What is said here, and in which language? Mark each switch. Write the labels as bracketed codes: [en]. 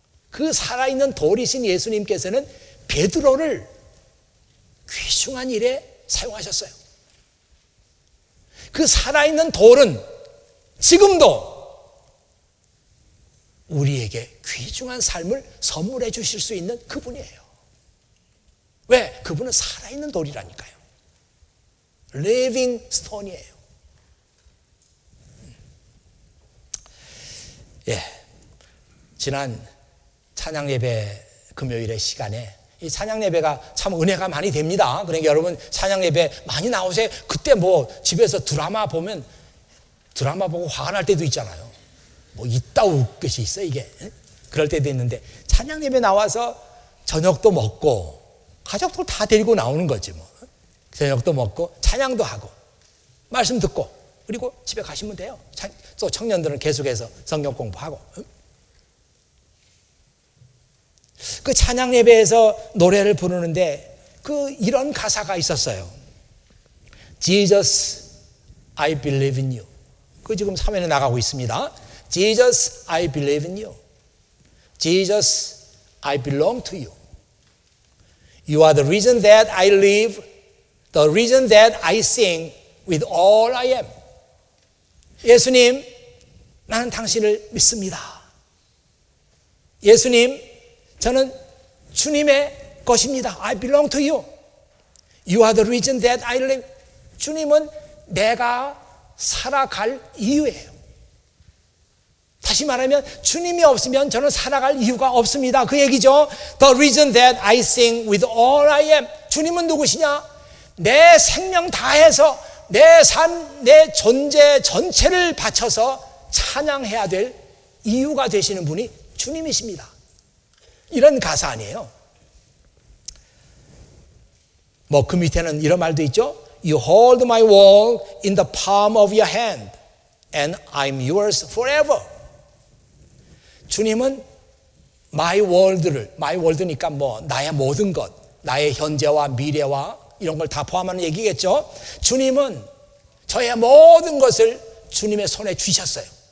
[ko] 그 살아있는 돌이신 예수님께서는 베드로를 귀중한 일에 사용하셨어요. 그 살아있는 돌은 지금도 우리에게 귀중한 삶을 선물해 주실 수 있는 그분이에요. 왜? 그분은 살아있는 돌이라니까요. living stone이에요. 예, 지난 찬양 예배 금요일의 시간에 이 찬양 예배가 참 은혜가 많이 됩니다. 그러니까 여러분 찬양 예배 많이 나오세요. 그때 뭐 집에서 드라마 보면 드라마 보고 화가 날 때도 있잖아요. 뭐 이따울 것이 있어 이게. 그럴 때도 있는데 찬양 예배 나와서 저녁도 먹고 가족들 다 데리고 나오는 거지 뭐. 저녁도 먹고 찬양도 하고 말씀 듣고 그리고 집에 가시면 돼요. 또 청년들은 계속해서 성경 공부하고. 그 찬양 예배에서 노래를 부르는데 그 이런 가사가 있었어요. [en] Jesus, I believe in you. [ko] 그 지금 화면에 나가고 있습니다. [en] Jesus, I believe in you. Jesus, I belong to you. You are the reason that I live, the reason that I sing with all I am. [ko] 예수님, 나는 당신을 믿습니다. 예수님, 저는 주님의 것입니다. [en] I belong to you. You are the reason that I live. [ko] 주님은 내가 살아갈 이유예요. 다시 말하면 주님이 없으면 저는 살아갈 이유가 없습니다. 그 얘기죠. [en] The reason that I sing with all I am. [ko] 주님은 누구시냐? 내 생명 다해서 내 삶, 내 존재 전체를 바쳐서 찬양해야 될 이유가 되시는 분이 주님이십니다. 이런 가사 아니에요. 뭐 그 밑에는 이런 말도 있죠. [en] You hold my world in the palm of your hand and I'm yours forever. [ko] 주님은 my world니까 뭐 나의 모든 것, 나의 현재와 미래와 이런 걸 다 포함하는 얘기겠죠. 주님은 저의 모든 것을 주님의 손에 쥐셨어요.